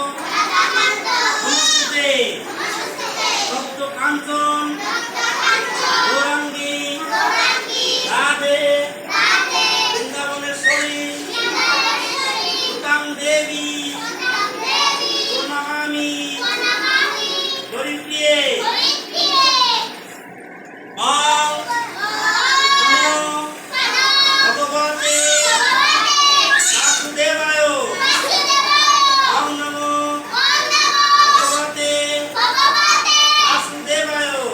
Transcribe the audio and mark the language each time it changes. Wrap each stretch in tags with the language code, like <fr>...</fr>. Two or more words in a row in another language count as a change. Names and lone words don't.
<sa>নমস্তে সপ্ত কাঞ্চন গৌরাঙ্গী রাধে বৃন্দাবনেশ্বরী সুতাং দেবী প্রণমামি হরিপ্রিয়ে ওম নমো ভগবতে বাসুদেবায় ওম নমো ভগবতে বাসুদেবায়</sa>